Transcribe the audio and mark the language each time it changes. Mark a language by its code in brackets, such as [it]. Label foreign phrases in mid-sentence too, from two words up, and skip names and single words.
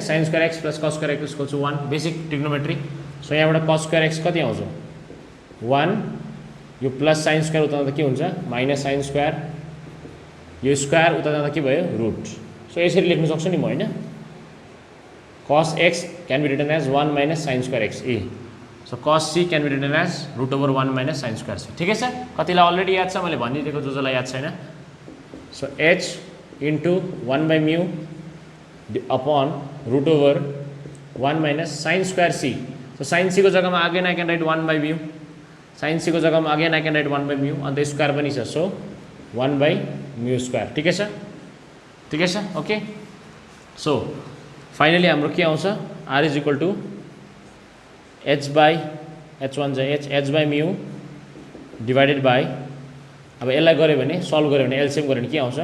[en] sin square x plus cos square x equals to 1, basic trigonometry. सो यहाँबाट cos square x [ne] कति आउँछ? 1. यो [en] plus sin square [ne] उता जाँदा के हुन्छ? [en] minus sin square. [ne] यो स्क्वायर उता जाँदा के भयो? [en] रुट. [ne] सो यसरी लेख्न सक्छु नि म हैन? [en] cos x can be written as 1 minus sin square x. So cos c can be written as root over 1 minus sin square c. [ne] ठिकै छ. कतिलाई अलरेडी याद छ, मैले भनिदिएको, जसलाई याद छैन. [en] so h into 1 by mu upon root over 1 minus sin square c. so sin c [ne] को जग्गामा [en] again I can write 1 by mu. sin c [ne] को जग्गामा [en] again I can write 1 by mu. [ne] अन्त स्क्वायर पनि छ. [en] so 1 by mu square. [ne] ठिकै छ. ठिकै छ. ओके. [en] so finally [ne] हाम्रो के आउँछ? [en] r is equal to h by h1 [ne] चाहिँ [en] h by mu divided by, [ne] अब यसलाई गऱ्यो भने सल्भ गऱ्यो भने एलसिएम गऱ्यो भने के आउँछ?